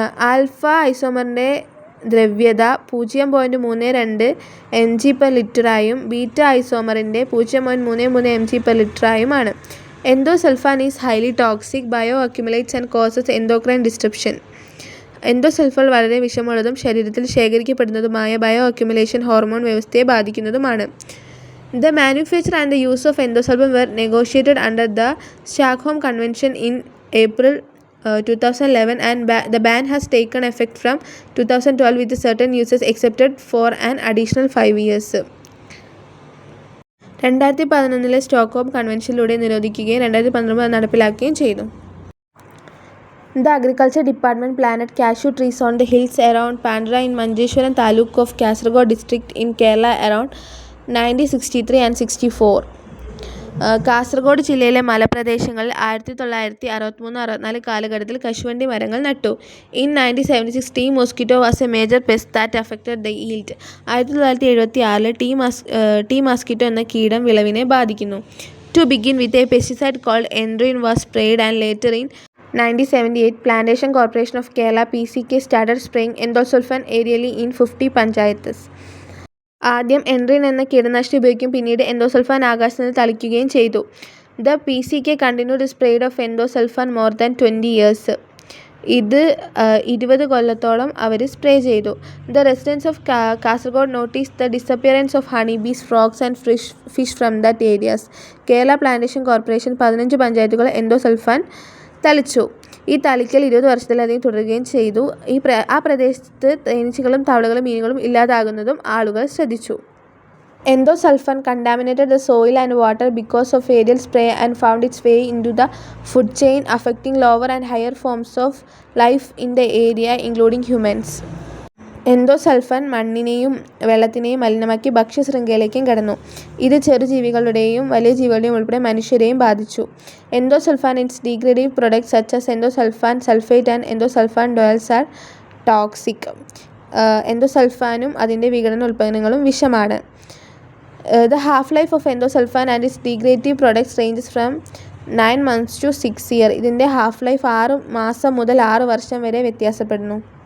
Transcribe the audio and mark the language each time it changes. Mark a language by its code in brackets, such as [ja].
[ml] Alpha ഐസോമറിൻ്റെ ദ്രവ്യത 0.32 mg/L beta ഐസോമറിൻ്റെ 0.33 mg/L [en] Endosulfan is highly toxic, bioaccumulates and causes endocrine disruption. [ml] Endosulfan വളരെ വിഷമുള്ളതും ശരീരത്തിൽ ശേഖരിക്കപ്പെടുന്നതുമായ bio accumulation hormone വ്യവസ്ഥയെ ബാധിക്കുന്നതുമാണ്. [en] The manufacture and the use of endosulfan were negotiated under the Stockholm Convention in April 2011 and the ban has taken effect from 2012 with certain uses excepted for an additional 5 years. [ml] 2011 Stockholm കൺവെൻഷനിലൂടെ നിരോധിക്കുകയും 2019 നടപ്പിലാക്കുകയും ചെയ്തു. [en] The Agriculture Department planted cashew trees on the hills around Pandra in Manjeshwaram Taluk of Kasaragod district in Kerala around 1963 and 64. [ml] Kasaragod ജില്ലയിലെ മലപ്രദേശങ്ങളിൽ 1963-64 കാലഘട്ടത്തിൽ കശുവണ്ടി മരങ്ങൾ നട്ടു. [en] In 1976, tea mosquito was a major pest that affected the yield. [ml] 1976 tea mosquito എന്ന കീടം വിളവിനെ ബാധിക്കുന്നു. [en] To begin with, a pesticide called Endrin was sprayed and later in 1978, Plantation Corporation of Kerala (PCK) started spraying endosulfan aerially in 50 panchayats. [ml] ആദ്യം എൻട്രിൻ എന്ന കീടനാശിനി ഉപയോഗിക്കുകയും പിന്നീട് endosulfan ആകാശത്ത് നിന്ന് തളിക്കുകയും ചെയ്തു. [en] The PCK continued spread of endosulfan more than 20 years. [ml] ഇത് 20 കൊല്ലത്തോളം അവർ സ്പ്രേ ചെയ്തു. [en] The residents of Kasaragod notice the disappearance of honey bees, frogs and fish from that areas. [ml] Kerala plantation corporation 15 പഞ്ചായത്തുകൾ എൻഡോസൾഫാൻ തളിച്ചു. ഈ തളിക്കൽ 20 വർഷത്തിലധികം തുടരുകയും ചെയ്തു. ആ പ്രദേശത്ത് തേനീച്ചകളും തവളകളും മീനുകളും ഇല്ലാതാകുന്നതും ആളുകൾ ശ്രദ്ധിച്ചു. [en] Endosulfan contaminated the soil and water because of aerial spray and found its way into the food chain, affecting lower and higher forms of life in the area, including humans. [ml] Endosulfan മണ്ണിനെയും വെള്ളത്തിനെയും മലിനമാക്കി ഭക്ഷ്യശൃംഖലയിലേക്കും കടന്നു. ഇത് ചെറുജീവികളുടെയും വലിയ ജീവികളുടെയും ഉൾപ്പെടെ മനുഷ്യരെയും ബാധിച്ചു. [en] Endosulfan and its degradative products such as endosulfan sulfate and endosulfan diols are toxic. [ml] എൻഡോസൾഫാനും അതിൻ്റെ വിഘടന ഉൽപ്പന്നങ്ങളും വിഷമാണ്. [en] The half-life of endosulfan and its degradative products ranges from 9 months to 6 years. [ml] ഇതിൻ്റെ ഹാഫ് ലൈഫ് 6 മാസം മുതൽ 6 വർഷം വരെ വ്യത്യാസപ്പെടുന്നു.